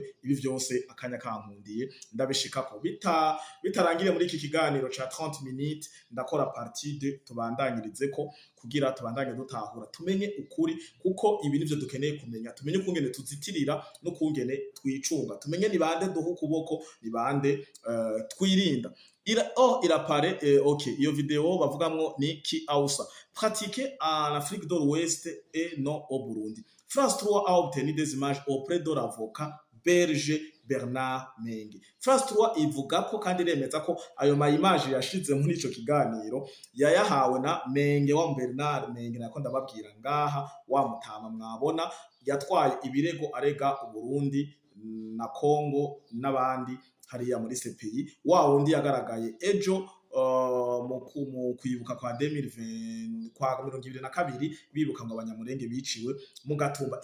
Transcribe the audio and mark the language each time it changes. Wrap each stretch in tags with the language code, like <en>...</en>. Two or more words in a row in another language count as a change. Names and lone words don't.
<rn>Ibi vyose akanya kankundiye ndabishikako bitarangire muri iki kiganiro ca 30 minutes, ndakora partie 2 tubandanyirize ko kugira tubandanye dutahura tumenye ukuri, kuko ibi nivyo dukeneye kumenya, tumenye kungene tuzitirira no kungene twicunga, tumenye ni bande duha ukuboko, ni bande twirinda.</rn> <fr>Il apparaît OK,</fr> <rn>iyo video bavugamwo ni Kiausa</rn> <fr>pratiqué en Afrique de l'Ouest et non au Burundi. France 3 a obtenu des images auprès de l'avocat belge Bernard Menge.</fr> <rn>France 3 ivuga ko kandi remeza ko ayo ma image yashize muri ico kiganiro yayahawe na Menge wa Bernard Menge, nako ndababwira ngaha wa mutama mwabona yatwaye ibirego arega u Burundi na Congo n'abandi hariya muri CPI wa wundi yagaragaye ejo mu kwibuka kwa 2020 kwa 2022 bibuka ngo abanyamurenge biciwe mu Gatumba.</rn>